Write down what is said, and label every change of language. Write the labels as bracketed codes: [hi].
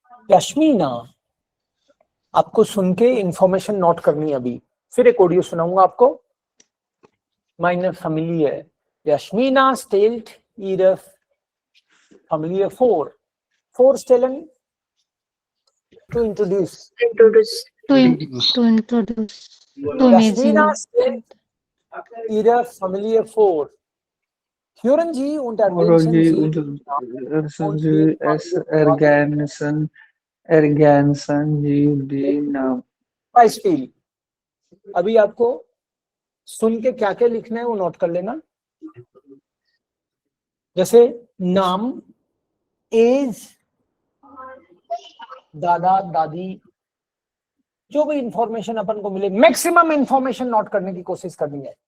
[hi] यश्मीना, आपको सुन के information note करनी है अभी। फिर एक ऑडियो सुनाऊंगा आपको। [de] Meine Familie. Yasmina stellt ihre Familie vor. [en] Vorstellen, to introduce. To introduce. To imagine. [de] Yasmina stellt ihre Familie vor. Hören Sie und ergänzen Sie Sie. und es ergänzen Ergan Sanjeev D नाम [hi] beispiel अभी आपको सुन के क्या क्या लिखना है वो note कर लेना। जैसे नाम, एज, दादा दादी, जो भी इंफॉर्मेशन अपन को मिले मैक्सिमम इंफॉर्मेशन नोट करने की कोशिश करनी है।